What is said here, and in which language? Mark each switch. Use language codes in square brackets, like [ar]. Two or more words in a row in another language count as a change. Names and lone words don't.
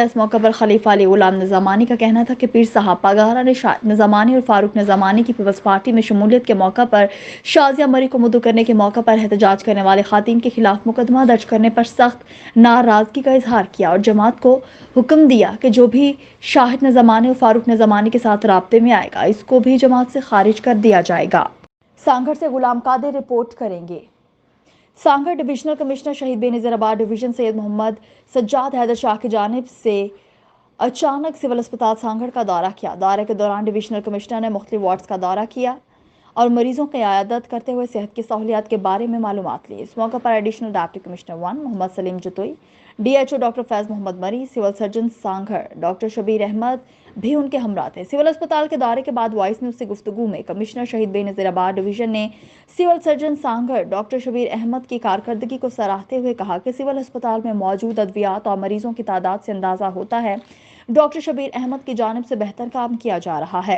[ur] اس موقع پر خلیفہ علی غلام نظمانی کا کہنا تھا کہ پیر صاحب پگارا نے شاہد نظمانی اور فاروق نظمانی کی پیپلز پارٹی میں شمولیت کے موقع پر شازیہ مری کو مدعو کرنے کے موقع پر احتجاج کرنے والے خواتین کے خلاف مقدمہ درج کرنے پر سخت ناراضگی کا اظہار کیا اور جماعت کو حکم دیا کہ جو بھی شاہد نظمانی اور فاروق نظمانی کے ساتھ رابطے میں آئے گا اس کو بھی جماعت سے خارج کر دیا جائے گا. سانگھڑ سے غلام قادر رپورٹ کریں گے. सांगड़ [en] Divisional Commissioner [ur] شہید بینظیرآباد ڈویژن سید محمد سجاد حیدر شاہ کی جانب سے اچانک سول اسپتال سانگھڑ کا دورہ کیا. دورے کے دوران [en] Divisional Commissioner [ur] نے مختلف وارڈز کا دورہ کیا اور مریضوں کی عیادت کرتے ہوئے صحت کی سہولیات کے بارے میں معلومات لی. اس موقع پر [en] Additional Deputy Commissioner [ur] 1 محمد سلیم جتوئی، DHO ڈاکٹر فیض محمد مری, [en] Civil Surgeon [ur] سانگھڑ ڈاکٹر شبیر احمد بھی ان کے ہمراہ تھے. سول اسپتال کے دورے کے بعد وائس نیوز سے گفتگو میں کمشنر شہید بینظیرآباد ڈویژن نے [en] Civil Surgeon [ur] سانگھڑ ڈاکٹر شبیر احمد کی کارکردگی کو سراہتے ہوئے کہا کہ سول اسپتال میں موجود ادویات اور مریضوں کی تعداد سے اندازہ ہوتا ہے ڈاکٹر شبیر احمد کی جانب سے بہتر کام کیا جا رہا ہے.